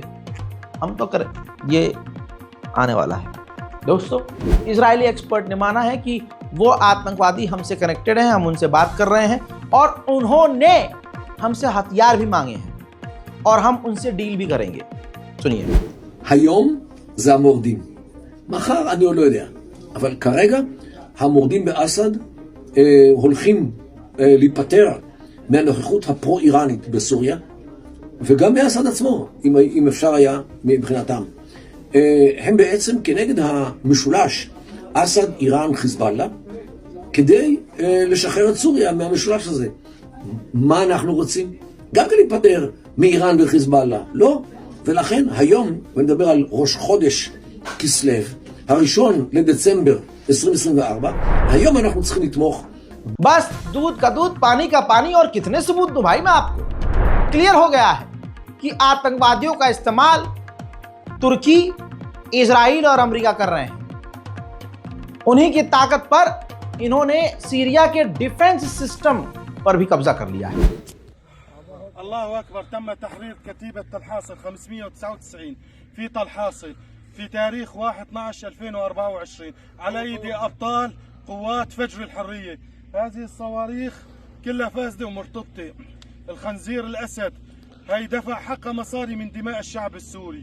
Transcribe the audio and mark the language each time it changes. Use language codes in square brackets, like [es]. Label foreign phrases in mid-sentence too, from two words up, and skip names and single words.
[hi] हम तो कर, ये आने वाला है दोस्तों। इजरायली एक्सपर्ट ने माना है कि वो आतंकवादी हमसे कनेक्टेड हैं, हम उनसे बात कर रहे हैं और उन्होंने हमसे हथियार भी मांगे हैं और हम उनसे डील भी करेंगे। सुनिए। [he] היום זה המורדים. מחר אני עוד לא יודע. אבל כרגע המורדים באסד הולכים להיפטר מהנוכחות הפרו-איראנית בסוריה, וגם באסד עצמו, אם אפשר היה מבחינתם. הם בעצם כנגד המשולש אסד, איראן, חיזבאללה, כדי לשחרר את סוריה מהמשולש הזה. מה אנחנו רוצים? גם כן להיפטר מאיראן וחיזבאללה. לא. ולכן היום, ונדבר על ראש חודש כסלו, הראשון לדצמבר 2024, היום אנחנו צריכים לתמוך. [hi] बस दूध का दूध, पानी का पानी, और कितने सबूत दूं भाई मैं आपको? क्लियर हो गया है कि आतंकवादियों का इस्तेमाल तुर्की, इजराइल और अमेरिका कर रहे हैं। उन्हीं की ताकत पर इन्होंने सीरिया के [en] defense system [hi] पर भी कब्जा कर लिया है। [ar] الله أكبر. تم تحرير كتيبة طلحاصل 599 في طلحاصل في تاريخ 1/12/2024 على أيدي أبطال قوات فجر الحرية. هذه الصواريخ كلها فاسدة ومرتبطة. الخنزير الأسد هي دفع حق مصاري من دماء الشعب السوري.